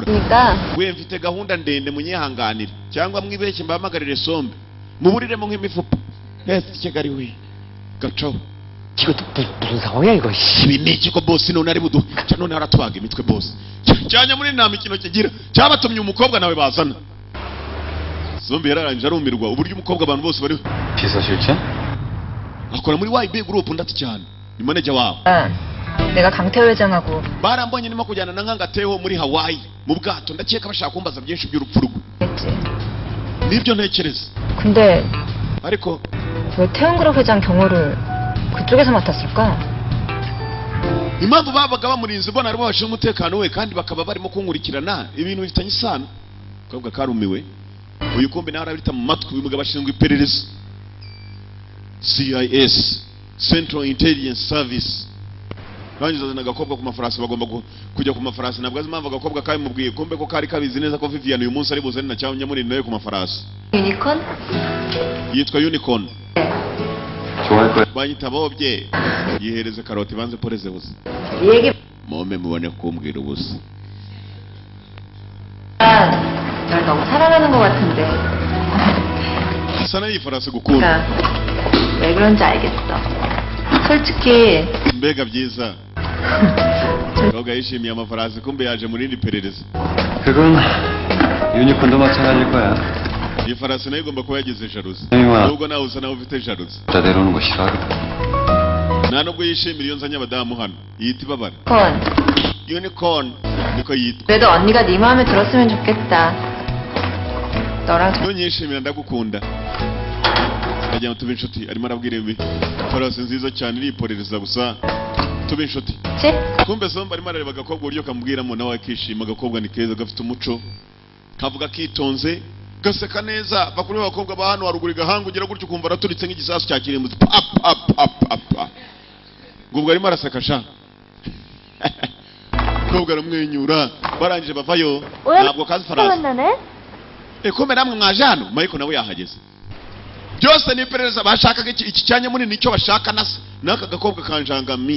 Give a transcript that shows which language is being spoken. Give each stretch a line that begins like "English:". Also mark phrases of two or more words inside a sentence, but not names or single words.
Korean: 그러니까
Kinyarwanda: we mfite gahunda ndende munyihanganire cyangwa mwibeshye mbahamagarire Sombe muburiremo nk'imifupa. Kigali we gaco
Korean: 이것도 무슨 상황이야 이거?
Kinyarwanda: ibi ni iki ko boss none ari budu none aratubaga imitwe boss cyanya muri nta mikino kigira cyabatumye umukobwa nawe bazana Sombe yararanje arumirwa uburyo umukobwa abantu bose bari
Korean: 비서실장?
Kinyarwanda: akora muri YB group ndati cyane ni manager wabo
Korean: 내가 강태호 회장하고
Kinyarwanda: barambonye nimo kujyana na nkangateho muri Hawaii mu bwato ndakeka bashaka kumbaza byinshi by'urupfu rwe
Korean: 했지.
Kinyarwanda: nibyo ntekereza
Korean: 근데
Kinyarwanda: ariko
Korean: 왜 태훈그룹 회장 경호를 그쪽에서 맡았을까?
Kinyarwanda: impamvu babaga bamurinze mbona aribo bashinzwe umutekano we kandi bakaba barimo kunkurikirana ibintu bifitanye isano kobwa karumiwe uyu kombe nawe arabita mu matwi uyu mugabo ashinzwe iperereza CIS
English: Central Intelligence Service
Kinyarwanda: bangiza n'agakobwa ku mafarasi bagomba kujya ku mafarasi nabwo azimamva agakobwa kayi mubwiye kombe ko kari kabizi neza ko Vivian uyu munsi ari buzane na cyangwa nyamuri nayo ku mafarasi
Korean: 유니콘?
Kinyarwanda: yitwa Unicorn
Korean: 좋아할 거야.
Kinyarwanda: banyita bobye yihereze karoti banze poreze busa
Korean: 얘기
Kinyarwanda: mome mubone kumbwira ubusa
Korean: 날 너무 사랑하는 것 같은데.
Kinyarwanda: sana yifarasi gukunda
Korean: 그러니까 왜 그런지 알겠어. 솔직히
Kinyarwanda: mbega byiza koga yishimiye amafarasi kumbe yaje muri indi perereza
Korean: 그건 유니콘도 마찬가지일 거야.
Kinyarwanda: iyi farasi nayo igomba kuba yagize jaruzi Ewa. nubwo nawe usa nawe ufite jaruzi
Korean: 자 내려오는 거 싫어하거든.
Kinyarwanda: nta nubwo yishimira iyo nzanye abadamu hano yita ibabara
Korean: 콘.
Kinyarwanda: Unicorn niko yitwa
Korean: 그래도 언니가 네 마음에 들었으면 좋겠다. 너랑 저...
Kinyarwanda: ntunyishimira ndagukunda ndagira ngo tube inshuti arimo arabwira ibi farasi nziza cyane iriporereza gusa tube inshuti
Korean: 지?
Kinyarwanda: kumbe somba arimo arareba agakobwa uburyo kamubwiramo nawe akishima agakobwa ni keza gafite umuco kavuga kitonze gaseka neza bakuru b'abakobwa ba hano haruguru igahanga ugira gutyo ukumva araturitse nk'igisasu cya kirimbuzi ngubwo arimo araseka sha kobwa aramwenyura barangije bavayo ntabwo kazi farasi kumbe namwe mwaje hano Michael nawe yahageze byose ni iperereza bashakaga iki cyanya munini nicyo bashaka nasa n'aka gakobwa kanjangami